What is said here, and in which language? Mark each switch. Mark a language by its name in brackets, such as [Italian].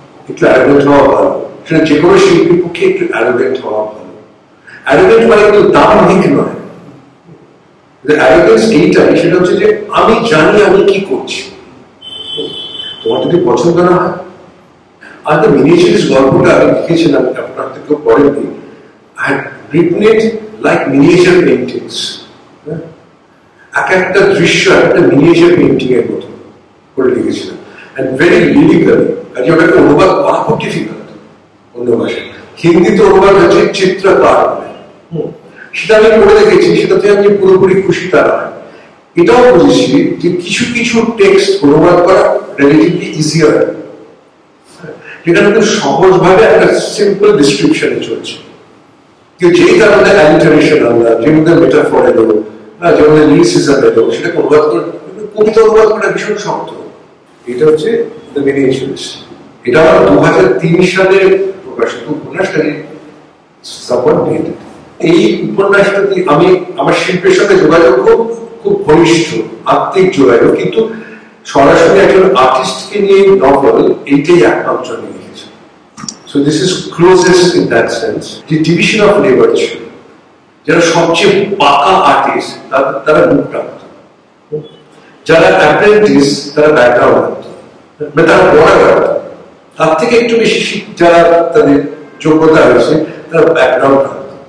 [Bangla] একটু অ্যারোগেন্ট হওয়া ভালো, সেটা যে কোনো শিল্পীর পক্ষে একটু অ্যারোগেন্ট হওয়া ভালো। অ্যারোগেন্ট মানে কিন্তু দাম্ভিক নয়। অ্যারোগেন্স এইটাই, সেটা হচ্ছে যে আমি জানি আমি কি করছি, তোমার যদি পছন্দ না হয়। আর দ্য মিনিয়েচারিস্ট গল্পটা আমি লিখেছিলাম, আপনার থেকেও পড়েননি। [English] I had written it like miniature paintings. [Bangla] এক একটা দৃশ্য একটা মিনিয়েচার পেইন্টিং এর মতো করে লিখেছিলাম, [English] and very lyrically। [Bangla] আর ওটাকে অনুবাদ করা খুব ডিফিকাল্ট অন্য ভাষায়। হিন্দিতে অনুবাদ হচ্ছে চিত্রকার বলে, সেটা আমি পড়ে দেখেছি, সেটাতে আমি পুরোপুরি খুশি তা নয়। এটাও বুঝেছি যে কিছু কিছু টেক্সট অনুবাদ করা রিলেটিভলি ইজিয়ার, যেটা কিন্তু সহজভাবে একটা সিম্পল ডিসক্রিপশনে চলছে। যেই কারণে অ্যালিটারেশন আনলা, যে মধ্যে মেটাফর এলো, যে মধ্যে লিরিসিজম এলো, সেটাকে অনুবাদ করে, কবিতা অনুবাদ করা ভীষণ শক্ত। এটা হচ্ছে দ্য মিনিয়েচারিস্ট। এটা 2003 সালে প্রকাশিত উপন্যাসটাকে সাপোর্ট দিয়ে। এই উপন্যাসটাতে আমি আমার শিল্পের সাথে যোগাযোগ খুব ঘনিষ্ঠ, আত্মিক যোগাযোগ, কিন্তু সরাসরি একজন আর্টিস্টকে নিয়ে নভেল এইটাই একমাত্র আমি লিখেছি। [English] So this is closest in that sense. The division of labor [Bangla] ছিল, যারা সবচেয়ে পাকা আর্টিস্ট তারা মুখ টানত, যারা অ্যাপ্রেন্টিস তারা ব্যাকগ্রাউন্ড রাখত, মানে তারা পড়া রাখত, তার থেকে একটু বেশি যারা তাদের যোগ্যতা রয়েছে তারা ব্যাকগ্রাউন্ড রাখত।